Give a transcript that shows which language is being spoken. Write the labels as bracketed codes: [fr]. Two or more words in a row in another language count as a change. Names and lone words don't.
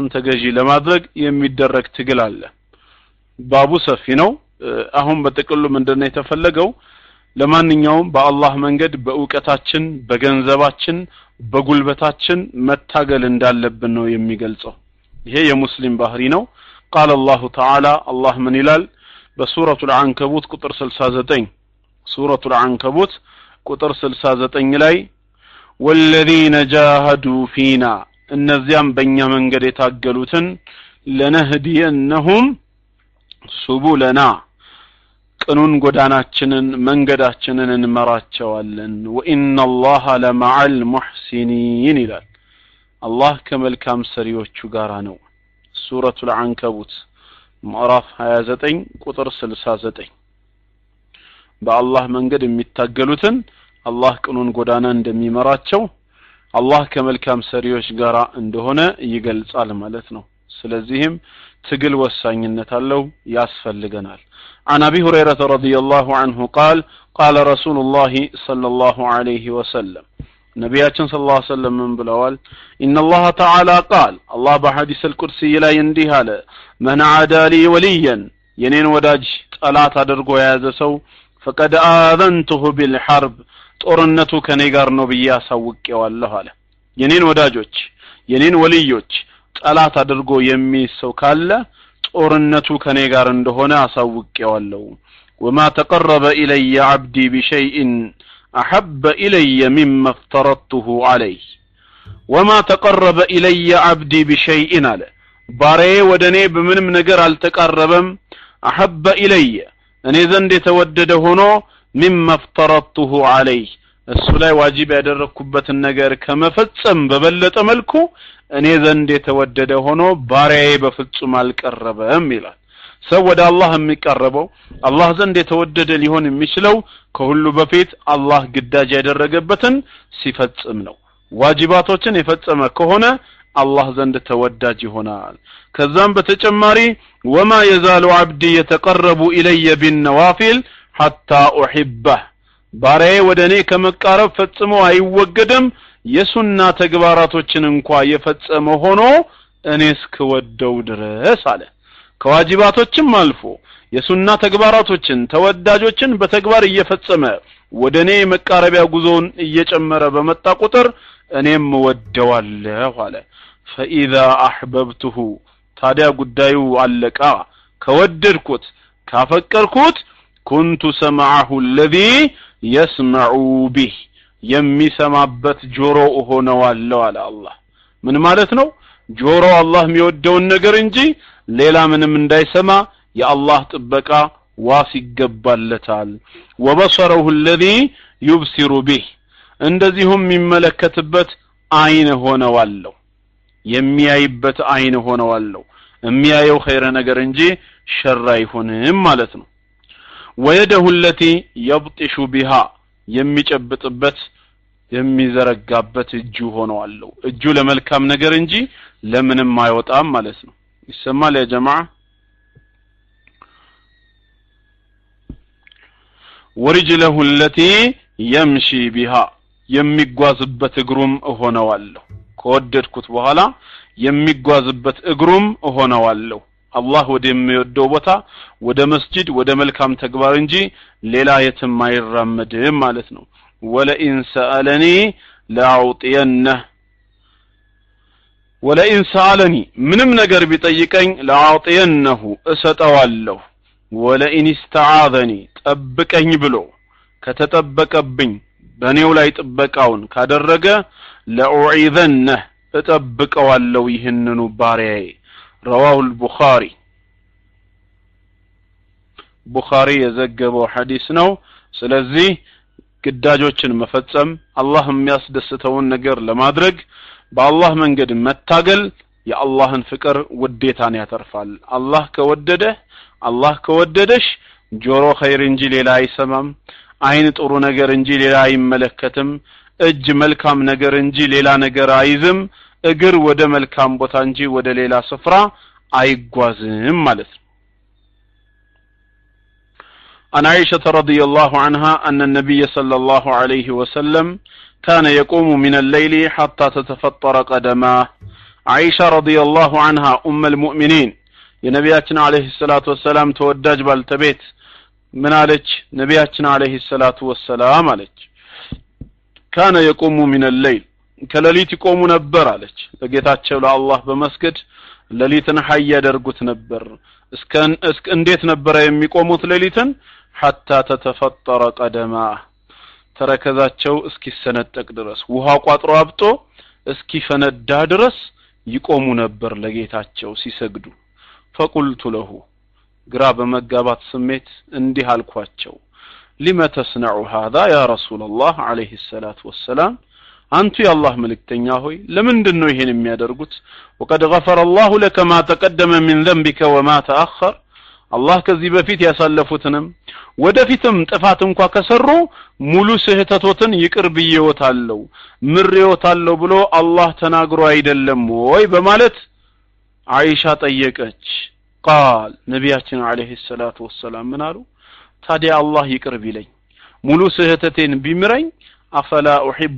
[am] ተገዢ ለማድረግ የሚደረግ ትግል አለ ባቡ ሰፊ ነው አሁን በጥቅሉ ምንድነው የተፈለገው ለማንኛውም በአላህ መንገድ በእውቀታችን በገንዘባችን በጉልበታችን መታገል እንዳለብን ነው የሚገልጸው ይሄ የሙስሊም ባህሪ ነው [ar] قال الله تعالى الله من [am] ይላል በሱረቱ العنكبوت ቁጥር 69 [ar] سورة العنكبوت [am] ቁጥር 69 ላይ [ar] والذين جاهدوا فينا [am] እነዚያም በእኛ መንገድ የታገሉትን [ar] لنهدينهم سبلنا [am] ቅኑን ጎዳናችንን መንገዳችንን እንመራቸዋለን [ar] وإن الله لمع المحسنين [am] ይላል አላህ ከመልካም ሰሪዎቹ ጋር ነው [ar] سورة العنكبوت [am] ምዕራፍ 29 ቁጥር 69 በአላህ መንገድ የሚታገሉትን አላህ ቅኑን ጎዳና እንደሚመራቸው አላህ ከመልካም ሰሪዎች ጋር እንደሆነ ይገልጻል ማለት ነው ስለዚህም ትግል ወሳኝነት አለው ያስፈልገናል [ar] عن ابي هريره رضي الله عنه قال قال رسول الله صلى الله عليه وسلم ነብያችን صلى الله عليه وسلم [am] ምን ብለዋል [ar] ان الله تعالى قال الله بحديث القدسي [am] ላይ እንዲህ አለ [ar] من عادى لي وليا [am] የኔን ወዳጅ ጠላት አድርጎ የያዘ ሰው [ar] فقد آذنته بالحرب [am] ጦርነቱ ከኔ ጋር ነው ብዬ አሳውቄዋለሁ አለ የኔን ወዳጆች የኔን ወልዮች ጠላት አድርጎ የሚሰው ካለ ጦርነቱ ከኔ ጋር እንደሆነ አሳውቄዋለሁ [ar] وما تقرب الي عبدي بشيء احب الي مما افترضته عليه وما تقرب الي عبدي بشيء [am] አለ ባሪያዬ ወደኔ በምንም ነገር አልተቀረበም [ar] احب الي [am] እኔ ዘንድ የተወደደ ሆኖ [ar] مما افترضته عليه [am] እሱ ላይ ዋጅብ ያደረኩበትን ነገር ከመፈጸም በበለጠ መልኩ እኔ ዘንድ የተወደደ ሆኖ ባሪያዬ በፍጹም አልቀረበም ይላል ሰው ወደ አላህ የሚቀርበው አላህ ዘንድ የተወደደ ሊሆን የሚችለው ከሁሉ በፊት አላህ ግዳጅ ያደረገበትን ሲፈጽም ነው ዋጅባቶችን የፈጸመ ከሆነ አላህ ዘንድ ተወዳጅ ይሆናል ከዛም በተጨማሪ [ar] وما يزال عبدي يتقرب الي بالنوافل حتى احبه [am] ባሪያዬ ወደኔ ከመቃረብ ፈጽሞ አይወገድም የሱና ተግባራቶችን እንኳን የፈጸመ ሆኖ እኔ እስከወደው ድረስ አለ ከዋጅባቶችም አልፎ የሱና ተግባራቶችን ተወዳጆችን በተግባር እየፈጸመ ወደኔ መቃረቢያ ጉዞን እየጨመረ በመጣ ቁጥር እኔም ወደዋለሁ አለ [ar] فاذا احببته [am] ታዲያ ጉዳዩ አለቃ ከወደድኩት ካፈቀርኩት [ar] كنت سمعه الذي يسمع به [am] የሚሰማበት ጆሮ ሆነዋለሁ አለ አላህ ምን ማለት ነው ጆሮ አላህ የሚወደውን ነገር እንጂ ሌላ ምንም እንዳይሰማ የአላህ ጥበቃ ዋስ ይገባለታል [ar] وبصره الذي يبصر به [am] እንደዚሁም የሚመለከትበት አይን ሆነዋለሁ የሚያይበት አይን ሆነዋለሁ የሚያየው ኸይረ ነገር እንጂ ሸር አይሆንም ማለት ነው [ar] ويده التي يبطش بها [am] የሚጨብጥበት የሚዘረጋበት እጁ ሆነዋለሁ እጁ ለመልካም ነገር እንጂ ለምንም አይወጣም ማለት ነው ይሰማል [ar] يا جماعة ورجله التي يمشي بها [am] የሚጓዝበት እግሩም ሆነዋለሁ ከወደድኩት በኋላ የሚጓዝበት እግሩም ሆነዋለሁ አላህ ወደሚወደው ቦታ ወደ መስጂድ ወደ መልካም ተግባር እንጂ ሌላ የትም አይራመድም ማለት ነው [ar] ولئن سألني لأعطينه ولئن سألني [am] ምንም ነገር ቢጠይቀኝ ለአውጥየነሁ እሰጠዋለሁ [ar] ولئن استعاذني [am] ጠብቀኝ ብሎ ከተጠበቀብኝ በኔው ላይ ጥበቃውን ካደረገ ለኡዒዘነህ እጠብቀዋለሁ ይህንኑ ባሪያዬ [ar] رواه البخاري [am] ቡኻሪ የዘገበው ሐዲስ ነው ስለዚህ ግዳጆችን መፈጸም አላህ የሚያስደስተውን ነገር ለማድረግ በአላህ መንገድ መታገል የአላህን ፍቅር ውዴታን ያተርፋል አላህ ከወደደ አላህ ከወደደሽ ጆሮ ኸይር እንጂ ሌላ አይሰማም አይን ጥሩ ነገር እንጂ ሌላ አይመለከትም እጅ መልካም ነገር እንጂ ሌላ ነገር አይዝም እግር ወደ መልካም ቦታ እንጂ ወደ ሌላ ስፍራ አይጓዝም ማለት ነው [ar] عن عائشة رضي الله عنها أن النبي صلى الله عليه وسلم كان يقوم من الليل حتى تتفطر قدماه عائشة رضي الله عنها أم المؤمنين የነቢያችን عليه الصلاة والسلام [am] ተወዳጅ ባልተቤት ምን አለች ነቢያችን [ar] عليه الصلاة والسلام አለች كان يقوم من الليل [am] ከሌሊት ይቆሙ ነበር አለች ለጌታቸው ለአላህ በመስገድ ሌሊትን ሐይ ያደርጉት ነበር እስከ እንዴት ነበር የሚቆሙት ሌሊትን [ar] حتى تتفطر قدماه [am] ተረከዛቸው እስኪሰነጠቅ ድረስ ውሃ ቋጥሮ አብጦ እስኪፈነዳ ድረስ ይቆሙ ነበር ለጌታቸው ሲሰግዱ [ar] فقلت له [am] ግራ በመጋባት ስሜት እንዲህ አልኳቸው [ar] لما تصنع هذا يا رسول الله عليه الصلاه والسلام [am] አንቱ የአላህ መልእክተኛ ሆይ ለምንድነው ይሄን የሚያደርጉት [ar] وقد غفر الله لك ما تقدم من ذنبك وما تأخر [am] አላህ ከዚህ በፊት ያሳለፉትንም ወደፊትም ጥፋት እንኳን ከሰሩ ሙሉ ስህተቶትን ይቅር ብየውታለው ምሬውታለው ብሎ አላህ ተናግሮ አይደለም ወይ በማለት አይሻ ጠየቀች قال ነቢያችን [ar] عليه الصلاة والسلام [am] ምን አሉ ታዲያ አላህ ይቅር ቢለኝ ሙሉ ስህተቴን ቢምረኝ አፈላ احب